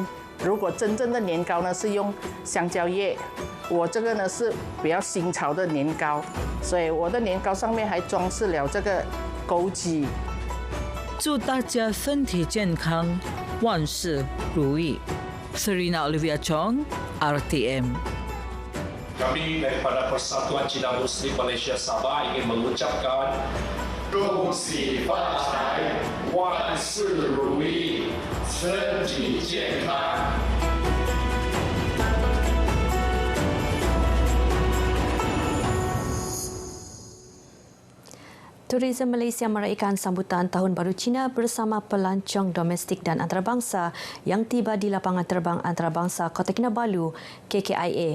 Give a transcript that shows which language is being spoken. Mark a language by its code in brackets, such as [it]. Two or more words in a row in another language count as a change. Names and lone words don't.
[zh] 如果真正的年糕呢是用香蕉叶，我这个呢是比较新潮的年糕，所以我的年糕上面还装饰了这个枸杞。祝大家身体健康，万事如意。Serina Olivia Chong, RTM. [ms] Kami daripada Persatuan Cina Muslim Malaysia Sabah ingin mengucapkan [zh] 恭喜发财, 万事如意，身体健康。 [ms] Tourism Malaysia meraihkan sambutan Tahun Baru Cina bersama pelancong domestik dan antarabangsa yang tiba di lapangan terbang antarabangsa Kota Kinabalu, KKIA.